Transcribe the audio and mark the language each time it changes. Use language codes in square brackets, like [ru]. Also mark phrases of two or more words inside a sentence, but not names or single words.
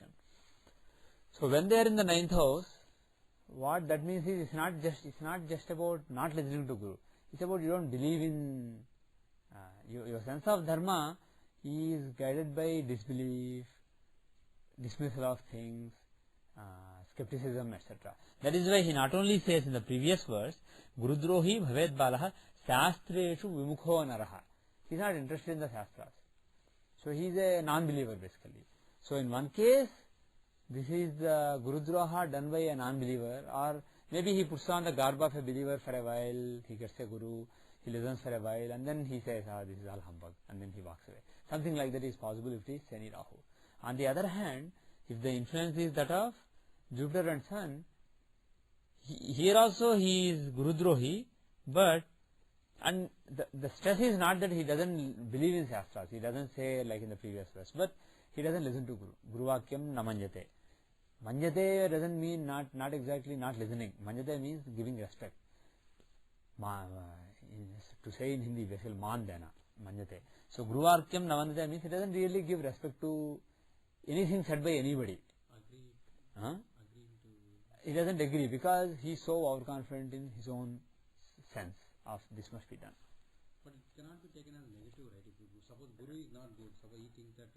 [en] So when they are in the ninth house, what that means is, it's not just about not listening to Guru. It's about you don't believe in your sense of dharma is guided by disbelief, dismissal of things, skepticism, etc. That is why he not only says in the previous verse, [sa] गुरुद्रोही भवेद् बालः शास्त्रेषु विमुखो नरः. [en] He is not interested in the shastras. So he is a non-believer basically. So in one case, this is the Gurudroha done by a non-believer, or maybe he puts on the garb of a believer for a while, he gets a Guru, he listens for a while, and then he says, this is all humbug, and then he walks away. Something like that is possible if it is Shani Rahu. On the other hand, if the influence is that of Jupiter and Sun, here also he is Gurudrohi, but and the stress is not that he doesn't believe in Shastras, he doesn't say like in the previous verse, but he doesn't listen to Guru. [sa] गुरुवाक्यं न मन्यते. [en] Manjate doesn't mean not exactly not listening. Manjate means giving respect. To say in Hindi, basically [hi] मान देना, [en] manjate. So [sa] गुरुवाक्यं न मन्यते [en] means he doesn't really give respect to anything said by anybody. Huh? agreeing to. He doesn't agree because he's so overconfident in his own sense of this must be done. But it cannot be taken as negative, right? If you, suppose Guru is not good, suppose he thinks that.